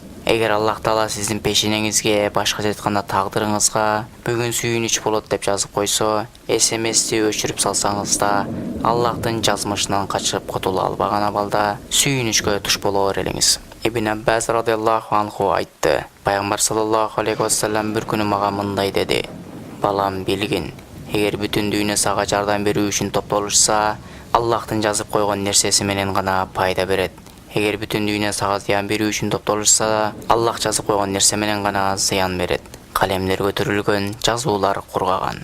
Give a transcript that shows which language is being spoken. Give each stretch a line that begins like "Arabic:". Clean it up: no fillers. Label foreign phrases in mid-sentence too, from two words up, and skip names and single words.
Kyrgyz: Эгер Аллах Таала сиздин пешенеңизге, башкача айтканда тагдырыңызга бүгүн сүйүнүч болот деп жазып койсо, эсемести өчүрүп салсаңыз да Аллахтын жазмышынан качып кутула албаган абалда сүйүнүчкө туш боло берелиңиз. Ибн Аббас
Arabic: رضي الله عنه
Kyrgyz: айтты: Пайгамбар
Arabic: صلى الله عليه وسلم
Kyrgyz: бир күнү мага мындай деди: "Балам, билгин, эгер бүтүн дүйнө сага жардам берүү үчүн топтолушса, Аллахтын жазып койгон нерсеси менен гана пайда берет. Эгер бүтүн дүйнө сага зыян берүү үчүн топтолушса, Аллах жазып койгон нерсе менен гана зыян берет. Калемдер көтөрүлгөн, жазуулар кургаган."